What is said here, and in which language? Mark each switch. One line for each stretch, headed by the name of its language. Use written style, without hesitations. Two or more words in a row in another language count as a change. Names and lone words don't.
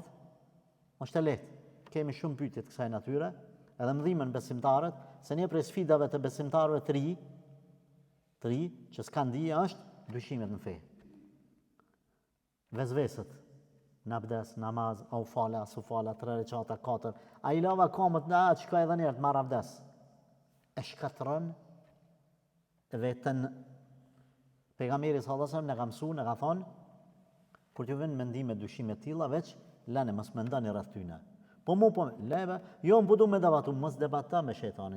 Albanian: Është e lehtë. Kemi shumë pyetje të kësaj natyre, edhe më dhimbën besimtarët, se një prej sfidave të besimtarëve të ri, që s'kan dije është dyshimet në fe. Vezveset, në abdes, namaz, au fala, su fala, 3 recata, 4. A i lava kamët në atë shka edhe njerë të marrë abdes. E shkatërën vetën. Pejgamberi
Arabic: صلى الله عليه وسلم
Albanian: në ka mësu, në ka thonë, kur t'ju vjen mendime dyshime të tilla, veç lani mos mendoni rreth tyne. Po leve, jo më du me debatu, mos debata me shejtanin.